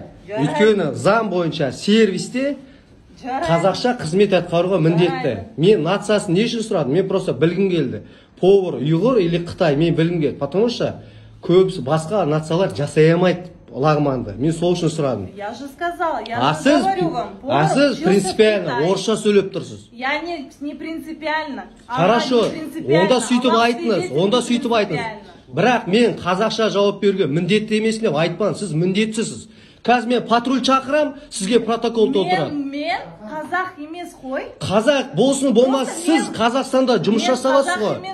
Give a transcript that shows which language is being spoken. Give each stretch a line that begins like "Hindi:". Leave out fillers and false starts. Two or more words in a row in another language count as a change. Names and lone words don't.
Kazakh: Өйткені заң бойынша сервисте қазақша қызмет атқаруға міндетті. Мен нациясын не үшін сұрадым? Мен просто білгім келді. Повар, ұйғыр или Қытай мен білгім келді.
Russian: Потому что
Kazakh: көбісі басқа нациялар жасай алмайды лагманды. Мен сол үшін сұрадым.
Russian: Я же сказала, я же говорю вам. А сіз принципиально орысша сөйлеп тұрсыз. Я не принципиально. Хорошо,
Kazakh: онда сөйтіп айтыңыз. Бірақ мен қазақша жауап беруге міндетті емес деп айтпан, сіз міндетсіз. Қазір мен патруль шақырам, сізге протокол толтырам. Мен қазақ емес қой. Қазақ болсын болмас, сіз Қазақстанда жұмыс жасаватсыз ғой.